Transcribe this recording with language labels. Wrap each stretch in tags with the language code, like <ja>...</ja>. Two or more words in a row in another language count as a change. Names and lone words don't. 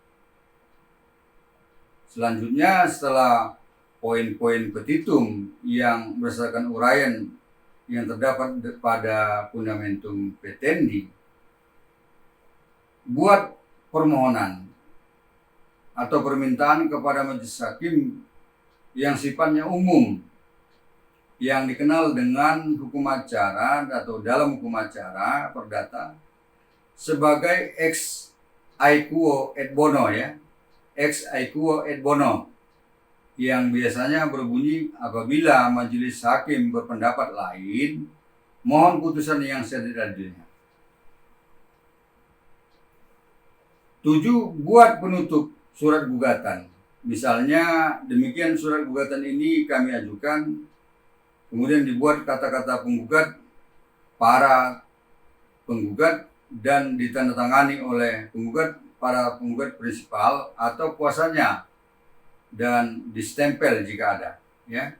<id>Selanjutnya setelah poin-poin petitum yang berdasarkan uraian yang terdapat pada</id> <la>fundamentum petendi,</la> <id>buat permohonan atau permintaan kepada majelis hakim yang sifatnya umum, yang dikenal dengan hukum acara atau dalam hukum acara perdata sebagai</id> <la>ex aequo et bono</la> <id>ya,</id> <la>ex aequo et bono,</la> <id>yang biasanya berbunyi apabila majelis hakim berpendapat lain, mohon putusan yang seadil-adilnya. 7. Buat penutup surat gugatan. Misalnya demikian, surat gugatan ini kami ajukan, kemudian dibuat kata-kata penggugat, para penggugat, dan ditandatangani oleh penggugat, para penggugat prinsipal atau kuasanya, dan distempel jika ada, ya.</id>